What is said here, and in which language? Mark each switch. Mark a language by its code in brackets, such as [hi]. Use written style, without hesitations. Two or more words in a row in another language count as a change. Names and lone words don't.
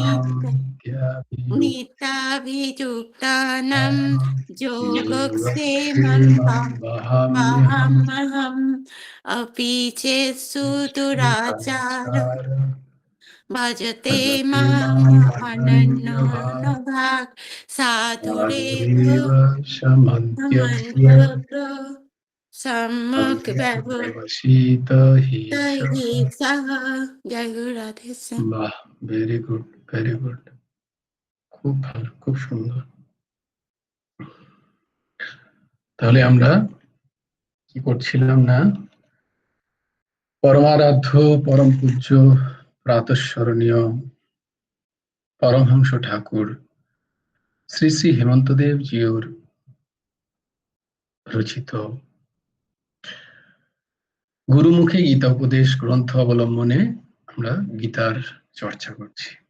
[sa] नित्याभियुक्तानां योगक्षेमं वहाम्यहम् अपि चेत्सु दुराचार भजते माम् अनन्यो न भाक् साधुरेव सम्यक् ব্যবসিত হি [bn] सः জয় গুরু রাধে শ্যাম। বাহ, [en] very good, very good, [bn] খুব ভালো, খুব সুন্দর। তাহলে আমরা কি করছিলাম না, পরমারাধ্য পরম পূজ্য প্রাতঃস্মরণীয় পরমহংস ঠাকুর শ্রী শ্রী হেমন্তদেব জিউর রচিত গুরুমুখে গীতা উপদেশ গ্রন্থ অবলম্বনে আমরা গীতার চর্চা করছি।